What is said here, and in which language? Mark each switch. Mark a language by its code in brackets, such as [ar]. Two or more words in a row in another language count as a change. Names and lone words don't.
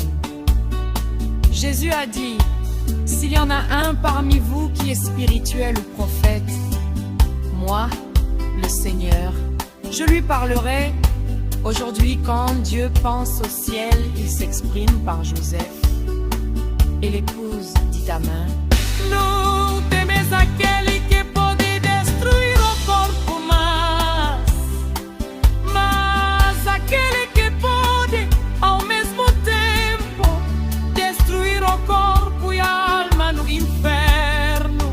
[fr] Jésus a dit, s'il y en a un parmi vous qui est spirituel ou prophète, moi, le Seigneur, je lui parlerai. Aujourd'hui, quand Dieu pense au ciel, il s'exprime par Joseph. Et l'épouse dit Amen. [pt] Não temes aquele que pode destruir o corpo, mas aquele que pode, ao mesmo tempo, destruir o corpo e a alma no inferno.